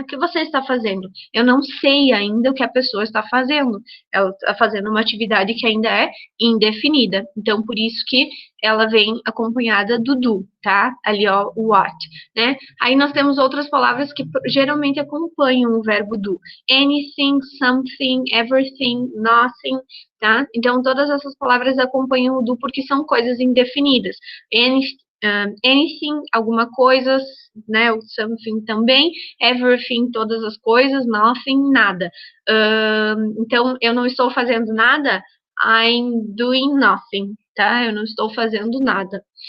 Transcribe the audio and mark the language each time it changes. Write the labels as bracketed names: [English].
[Portuguese] O que você está fazendo? Eu não sei ainda o que a pessoa está fazendo. Ela está fazendo uma atividade que ainda é indefinida. Então, por isso que ela vem acompanhada do, tá? Ali, ó, o what, né? Aí nós temos outras palavras que geralmente acompanham o verbo do. [English] Anything, something, everything, nothing, tá? [Portuguese] Então, todas essas palavras acompanham o do porque são coisas indefinidas. Anything, alguma coisa, né? O something também. Everything, todas as coisas. Nothing, nada. Então, eu não estou fazendo nada. [English] I'm doing nothing, [Portuguese] tá? Eu não estou fazendo nada.